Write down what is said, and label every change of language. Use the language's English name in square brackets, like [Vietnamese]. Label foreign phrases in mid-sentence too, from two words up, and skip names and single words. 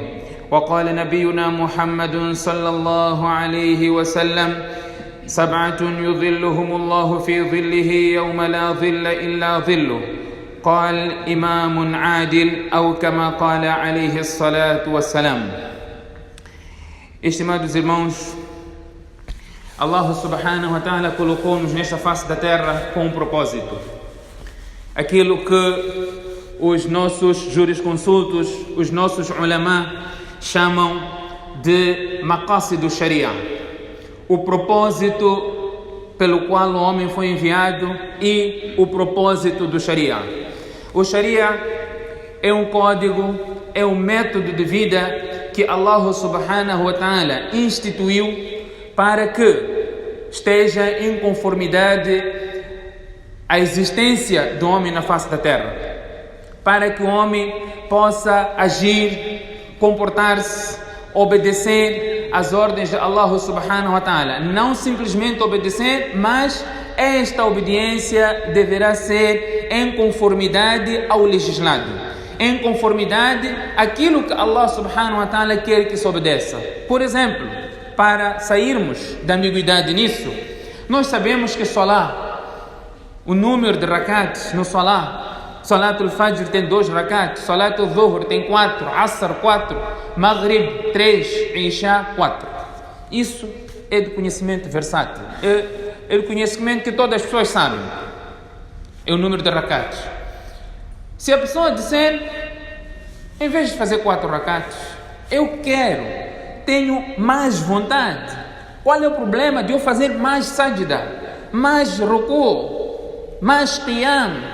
[Arabic] وقال نبينا محمد صلى الله عليه وسلم: 7 يظلهم الله في ظله يوم لا ظل إلا ظله. قال: إمام عادل، أو كما قال عليه الصلاة والسلام. [Portuguese] Estimados irmãos, [Arabic] الله سبحانه وتعالى [Portuguese] colocou-nos nesta face da terra com um propósito. Aquilo que os nossos jurisconsultos, os nossos ulama chamam de maqasid do Sharia, o propósito pelo qual o homem foi enviado e o propósito do Sharia. O Sharia é um código, é um método de vida que [Arabic] الله سبحانه وتعالى [Portuguese] instituiu para que esteja em conformidade a existência do homem na face da terra, para que o homem possa agir, comportar-se, obedecer às ordens de [Arabic] الله سبحانه وتعالى. [Portuguese] Não simplesmente obedecer, mas esta obediência deverá ser em conformidade ao legislado, em conformidade àquilo que [Arabic] الله سبحانه وتعالى [Portuguese] quer que se obedeça. Por exemplo, para sairmos da ambiguidade nisso, nós sabemos que o número de rakats no [Arabic] صلاة الفجر [Portuguese] tem 2 rakats, [Arabic] صلاة الظهر [Portuguese] tem 4, Asr 4, Maghrib 3, Isha 4. Isso é de conhecimento versátil, é de conhecimento que todas as pessoas sabem. É o número de rakats. Se a pessoa disser, em vez de fazer 4 rakats, tenho mais vontade, qual é o problema de eu fazer mais sajda, mais ruku, mais qiyam?